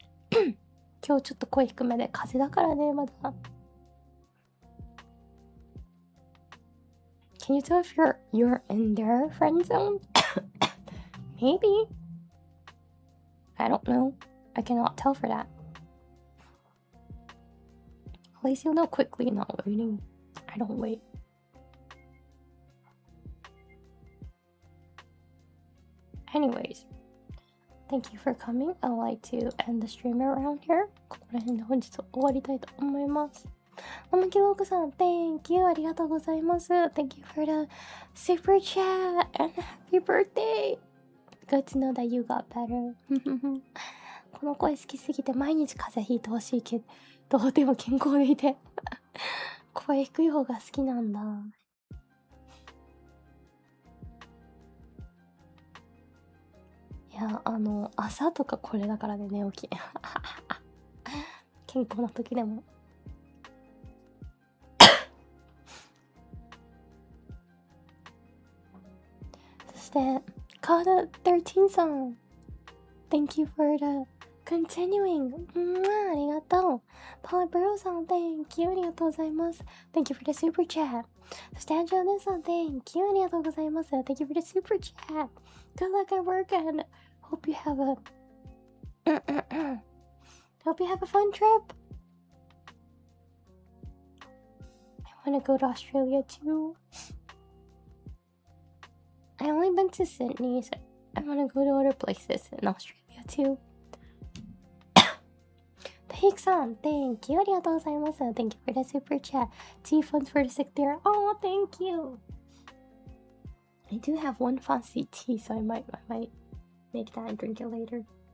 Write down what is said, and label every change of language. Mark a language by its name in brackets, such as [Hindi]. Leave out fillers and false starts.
[English] Today [Japanese] 今日ちょっと声低めで風邪だからね、まだ。 [English] Can you tell if you're in their friend zone? Maybe. I don't know. I cannot tell for that. At least you'll know quickly, not waiting. I don't wait. Anyways, thank you for coming. I'd like to end the stream around here. [Japanese] ここら辺で本日終わりたいと思います。天木ロークさん、 [English] Thank you. [Japanese] ありがとうございます。 [English] Thank you for the super chat and happy birthday. Good to know that you got better. [Japanese] この声好きすぎて毎日風邪ひいてほしいけど、でも健康でいて。声低い方が好きなんだ。いや、朝とかこれだからね、寝起き。健康な時でも。そして、カード13さん。 [English] Thank you for the continuing. [Japanese] ありがとう。パワーブローさん、 [English] Thank you. [Japanese] ありがとうございます。 [English] Thank you for the super chat. [Japanese] そして、アンジェラネさん、 [English] Thank you. [Japanese] ありがとうございます。 [English] Thank you for the super chat. Good luck at work and hope you have a hope you have a fun trip. I want to go to Australia too. I only been to Sydney, so I want to go to other places in Australia too. [Japanese] Take-san, [English] thank you. [Japanese] ありがとうございます。 [English] Thank you for the super chat. Tea funds for the sick there. Oh, thank you. I do have one fancy tea, so I might make that and drink it later.